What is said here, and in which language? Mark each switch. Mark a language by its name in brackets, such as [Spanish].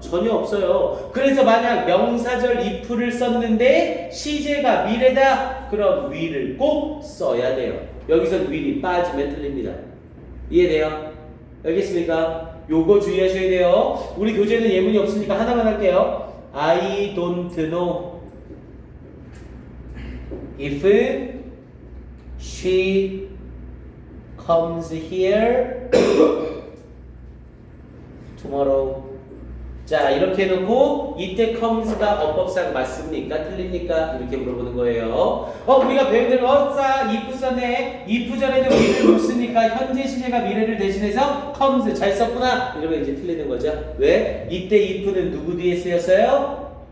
[Korean] 전혀 없어요. 그래서 만약 명사절 if를 썼는데 시제가 미래다, 그럼 위를 꼭 써야 돼요. 여기서 will이 빠지면 틀립니다. 이해돼요? 알겠습니까? 요거 주의하셔야 돼요. 우리 교재는 예문이 없으니까 하나만 할게요. [English] I don't know if she comes here tomorrow. [Korean] 자, 이렇게 해놓고 이때 comes가 어법상 맞습니까? 틀립니까? 이렇게 물어보는 거예요. 우리가 배운 대로 어싸 if 썼네. if 전에는 will을 못 쓰니까 현재 시제가 미래를 대신해서 comes 잘 썼구나. 이러면 이제 틀리는 거죠. 왜? 이때 if는 누구 뒤에 쓰였어요?